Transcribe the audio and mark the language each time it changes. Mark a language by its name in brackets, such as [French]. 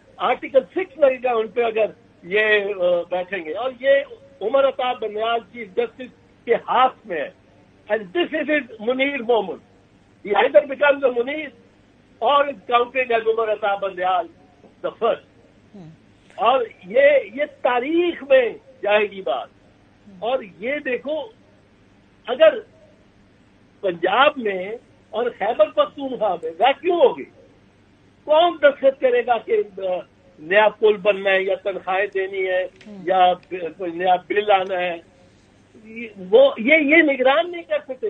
[Urdu] Article 6 لگے گا ان پہ اگر یہ بیٹھیں گے. اور یہ عمر عطا بندیال چیف جسٹس کے ہاتھ میں ہے. [English] And this is Munir Momin. He either becomes the Munir or is counted as Umar Ata Bandial the first. [Urdu] اور یہ تاریخ میں جائے گی بات. اور یہ دیکھو اگر پنجاب میں اور خیبر پختونخوا میں ویکیوم ہوگی، کون دستخط کرے گا کہ نیا پل بننا ہے یا تنخواہیں دینی ہے یا کوئی نیا بل آنا ہے؟ وہ یہ نگران نہیں کر سکتے.